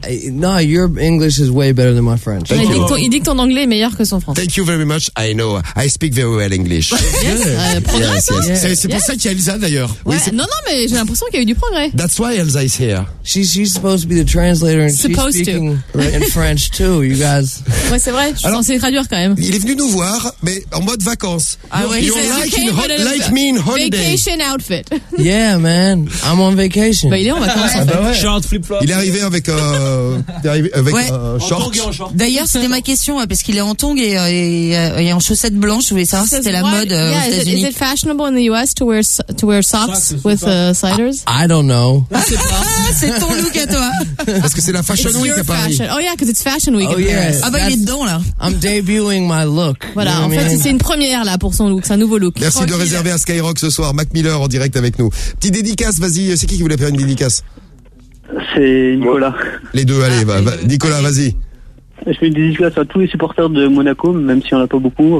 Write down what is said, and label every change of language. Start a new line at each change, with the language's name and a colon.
English: No, your English is way better than my French.
French: Il dit que ton anglais est meilleur que son français.
English: Thank you very much. I know. I speak very well English.
French: C'est pour ça qu'il y a Elsa d'ailleurs. Ouais. Oui, non, mais j'ai l'impression qu'il y a eu du progrès.
English: That's why Elsa is here. She's supposed to be the translator and supposed she's speaking to. Right, in French too, you guys.
French: Ouais, c'est vrai. Je suis censé traduire quand même. Il est venu nous voir, mais en mode vacances.
English: You're like me in holiday. Vacation outfit. Yeah, man. I'm on vacation.
French: Bah, il est en vacances, en fait.
English: Short flip-flop.
French: Il est arrivé avec short. D'ailleurs, c'était ma question, parce qu'il est en tongs et en chaussettes blanches. Je voulais savoir si c'était la mode aux États-Unis.
English: Is it fashionable in the US to wear socks with sliders? I don't know.
French: C'est ton look à toi. Parce que c'est la Fashion
English: it's
French: Week à Paris.
English: Oh yeah, because it's Fashion Week in Paris.
French: Ah bah, il est dedans, là.
English: I'm debuting my look.
French: Voilà,
English: you know
French: en fait, c'est une première, là, pour son look. C'est un nouveau look. Merci de réserver à Skyrock ce soir. Mac Miller en direct avec nous. Petite dédicace, vas-y, c'est qui voulait faire une dédicace? C'est Nicolas. Les deux, allez, Nicolas, vas-y. Je fais une dédicace à tous les supporters de Monaco, même s'il n'y en a pas beaucoup.